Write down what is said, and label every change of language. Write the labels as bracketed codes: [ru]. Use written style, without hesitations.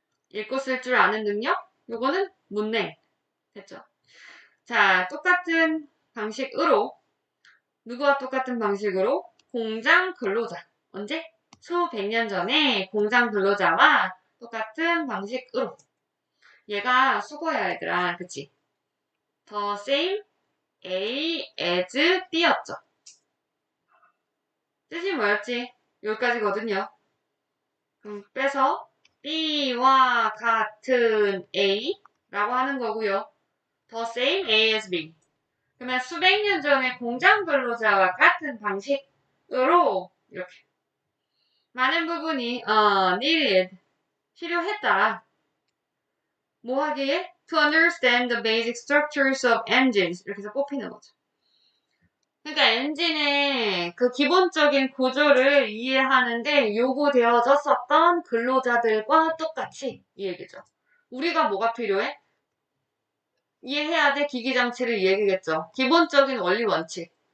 [ko] 읽고 쓸 줄 아는 능력? 요거는 문맹. 됐죠? 자, 똑같은 방식으로, 누구와 똑같은 방식으로? 공장 근로자. 언제? 수백 년 전에 공장 근로자와 똑같은 방식으로. 얘가 수거야, 얘들아. 그치? [en] The same A as B였죠. [ko] 뜻이 뭐였지? 여기까지거든요. 그럼 빼서 B와 같은 A라고 하는 거고요. [en] The same A as B. [ko] 그러면 수백 년 전에 공장 근로자와 같은 방식으로 이렇게 많은 부분이 needed 필요했다. 뭐 하기에? [en] To understand the basic structures of engines 이렇게 해서 뽑히는 거죠. [ko] 그러니까 엔진의 그 기본적인 구조를 이해하는데 요구되어졌었던 근로자들과 똑같이 이 얘기죠. 우리가 뭐가 필요해? 이해해야 돼 기기장치를 이 얘기겠죠. 기본적인 원리 원칙.